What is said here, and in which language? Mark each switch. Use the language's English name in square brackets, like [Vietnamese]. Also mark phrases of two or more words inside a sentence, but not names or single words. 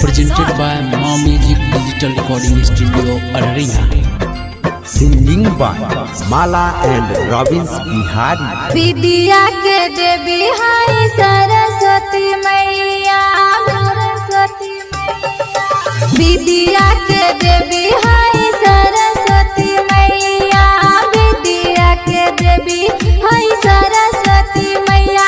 [English] presented by Ma Music Digital Recording Studio, Arria. Singing by Mala and Robins Bihari. [Bhojpuri] विद्या के देवी हाय सरस्वती मैया, सरस्वती मैया। विद्या के देवी हाय सरस्वती मैया, विद्या के देवी हाय सरस्वती मैया।